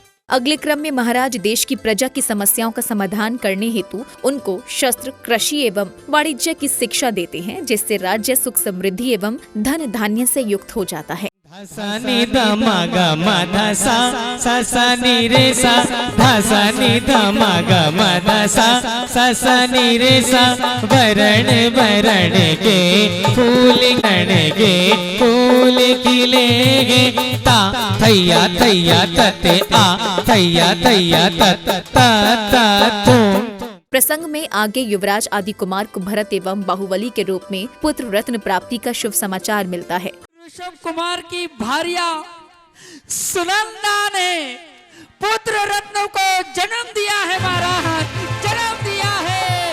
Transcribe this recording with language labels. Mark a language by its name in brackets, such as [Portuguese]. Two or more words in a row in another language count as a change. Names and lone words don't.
[Hindi] अगले क्रम में महाराज देश की प्रजा की समस्याओं का समाधान करने हेतु उनको शस्त्र, कृषि एवं वाणिज्य की शिक्षा देते हैं, जिससे राज्य सुख समृद्धि एवं धन धान्य से युक्त हो जाता है। सा नि ध म ग म ध सा सा सा नि रे सा ध सा नि ध म ग म ध सा सा सा नि रे सा वरण वरण के फूल गण के फूल खिलेंगे ता थैया थैया तते आ थैया थैया तत ता तुम। प्रसंग में आगे युवराज आदि कुमार को भरत एवं बाहुबली के रूप में पुत्र रत्न प्राप्ति का शुभ समाचार मिलता है। ऋषभ कुमार की भार्या सुनंदा ने पुत्र रत्न को जन्म दिया है, महाराज जन्म दिया है।